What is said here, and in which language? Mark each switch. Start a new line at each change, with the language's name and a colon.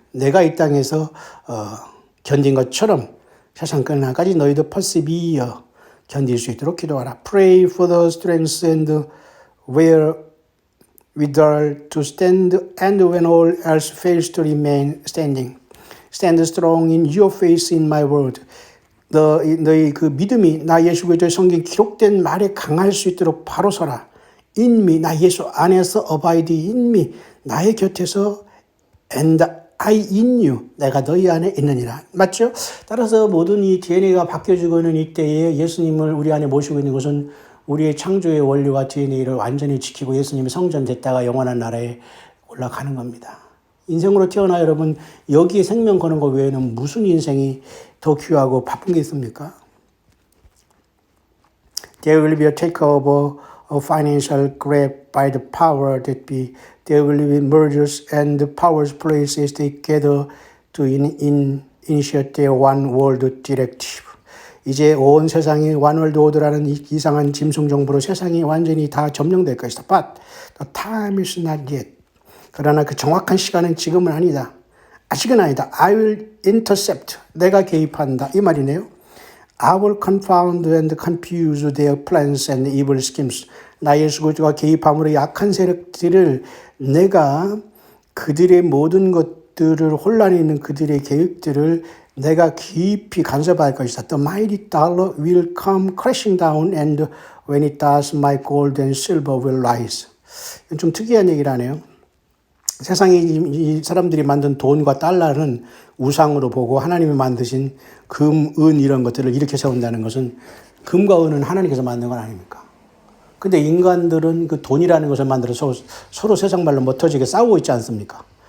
Korean: 내가 이 땅에서 견딘 것처럼 세상 끝날까지 너희도 persevere. 견딜 수 있도록 기도하라.
English: Pray for the strength and wherewithal to stand, and when all else fails to remain standing. Stand strong in your faith in my word.
Korean: 너희 그 믿음이 나 예수 그리스도의 성경 기록된 말에 강할 수 있도록 바로 서라.
English: In me,
Korean: 나 예수 안에서
English: abide in me,
Korean: 나의 곁에서
English: and I in you,
Korean: 내가 너희 안에 있느니라. 맞죠? 따라서 모든 이 DNA가 바뀌어지고 있는 이때에 예수님을 우리 안에 모시고 있는 것은 우리의 창조의 원리와 DNA를 완전히 지키고 예수님이 성전됐다가 영원한 나라에 올라가는 겁니다. 인생으로 태어나 여러분 여기에 생명 거는 것 외에는 무슨 인생이 더 귀하고 바쁜 게 있습니까?
English: There will be a takeover of financial grab by the power that be. There will be mergers and the powers places they gather to initiate their one world directive.
Korean: 이제 온 세상이
English: one world order
Korean: 라는 이상한 짐승 정부로 세상이 완전히 다 점령될 것이다.
English: But the time is not yet.
Korean: 그러나 그 정확한 시간은 지금은 아니다. 아직은 아니다.
English: I will intercept.
Korean: 내가 개입한다. 이 말이네요.
English: I will confound and confuse their plans and evil schemes.
Korean: 나 예수 그리스도가 개입함으로 약한 세력들을 내가 그들의 모든 것들을 혼란이 있는 그들의 계획들을 내가 깊이 간섭할 것이다.
English: The mighty dollar will come crashing down and when it does my gold and silver will rise.
Korean: 좀 특이한 얘기를 하네요. 세상에 이 사람들이 만든 돈과 달러는 우상으로 보고 하나님이 만드신 금, 은 이런 것들을 이렇게 세운다는 것은 금과 은은 하나님께서 만든 건 아닙니까? 근데 인간들은 그 돈이라는 것을 만들어서 서로 세상 말로 못 터지게 싸우고 있지 않습니까?